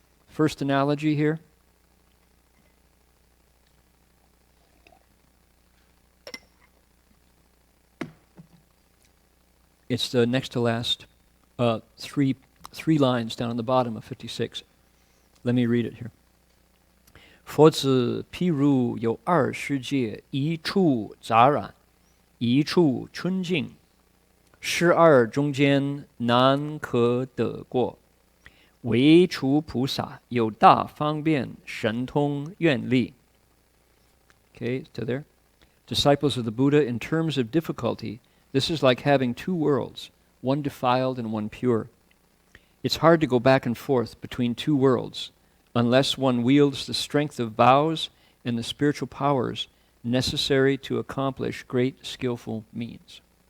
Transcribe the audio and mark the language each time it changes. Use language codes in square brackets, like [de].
[en] First analogy here. It's the next to last three lines down on the bottom of 56. Let me read it here. [zh] 佛子譬如有二世界，一处杂染，一处清净，是二中间难可得过。唯除菩萨有大方便，神通愿力。 [en] Okay, to there. Disciples of the Buddha, in terms of difficulty, this is like having two worlds, one defiled and one pure. It's hard to go back and forth between two worlds unless one wields the strength of vows and the spiritual powers necessary to accomplish great skillful means.